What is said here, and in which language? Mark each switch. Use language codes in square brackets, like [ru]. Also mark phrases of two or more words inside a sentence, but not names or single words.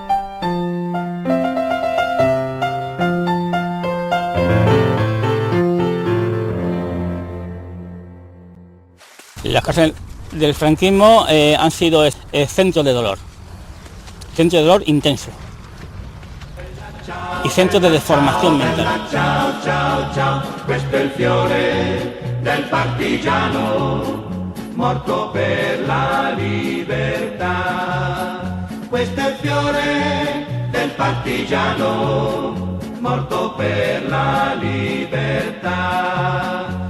[es] Las cárceles del franquismo han sido centros de dolor intenso y centros de deformación mental. [it] Ciao, ciao, ciao, questo è il fiore del partigiano, morto per la libertà. Questo è il fiore del partigiano, morto per la libertà.